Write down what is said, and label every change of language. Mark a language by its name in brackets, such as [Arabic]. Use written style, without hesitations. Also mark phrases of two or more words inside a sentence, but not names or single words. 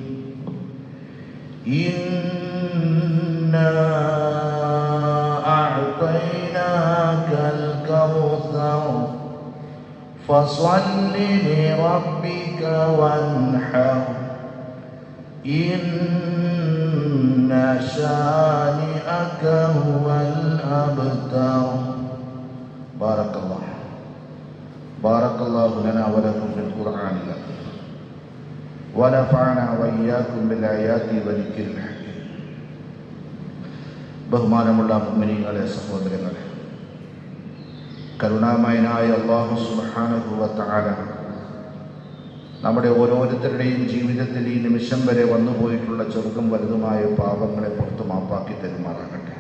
[Arabic] إنا أعطيناك الكوثر فصل لربك وانحر إن شانئك هو الأبتر. بارك الله لنا ولكم في القرآن العظيم ونفعنا وإياكم بالآيات والذكر الحكيم. [Malayalam] ബഹുമാനമുള്ള മുഅ്മിനീങ്ങളെ, സഹോദരങ്ങളെ, കരുണാമയനായ അല്ലാഹു [Arabic] سبحانه وتعالى [Malayalam] നമ്മുടെ ഓരോരുത്തരുടെയും ജീവിതത്തിൽ ഈ നിമിഷം വരെ വന്നുപോയിട്ടുള്ള ചെറുതും വലുതുമായ പാപങ്ങളെ പുറത്തു മാപ്പാക്കി തരുമാറാകട്ടെ.